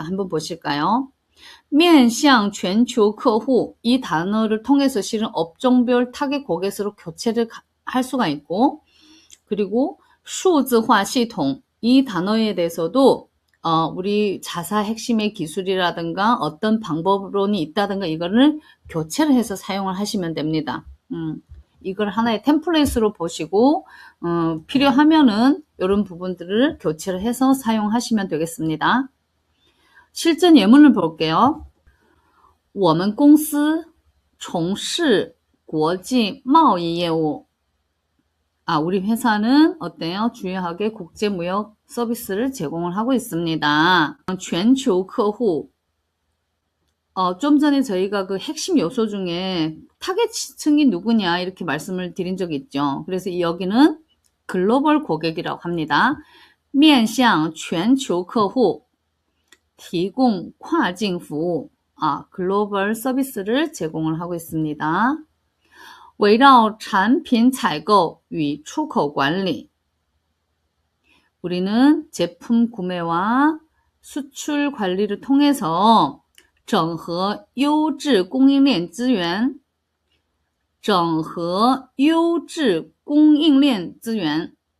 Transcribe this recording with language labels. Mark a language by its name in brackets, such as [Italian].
[Korean] 한번 보실까요? [Chinese] 面向全球客户 [Korean] 이 단어를 통해서 실은 업종별 타겟 고객으로 교체를 할 수가 있고, 그리고 [Chinese] 数字化系统 [Korean] 이 단어에 대해서도 우리 자사 핵심의 기술이라든가 어떤 방법론이 있다든가 이거를 교체를 해서 사용을 하시면 됩니다. 이걸 하나의 템플릿으로 보시고 필요하면은 이런 부분들을 교체를 해서 사용하시면 되겠습니다. 실전 예문을 볼게요. [Chinese] 我们公司从事国际贸易业务. [Korean] 우리 회사는 어때요? 주요하게 국제무역 서비스를 제공을 하고 있습니다. [Chinese] 全球客户. [Korean] 좀 전에 저희가 그 핵심 요소 중에 타겟층이 누구냐 이렇게 말씀을 드린 적이 있죠. 그래서 여기는 글로벌 고객이라고 합니다. [Chinese] 面向全球客户提供跨境服务. [Korean] 글로벌 서비스를 제공을 하고 있습니다. [Chinese] 围绕产品采购与出口管理. [Korean] 우리는 제품 구매와 수출 관리를 통해서 [Chinese] 整合优质供应链资源, 整合优质供应链资源.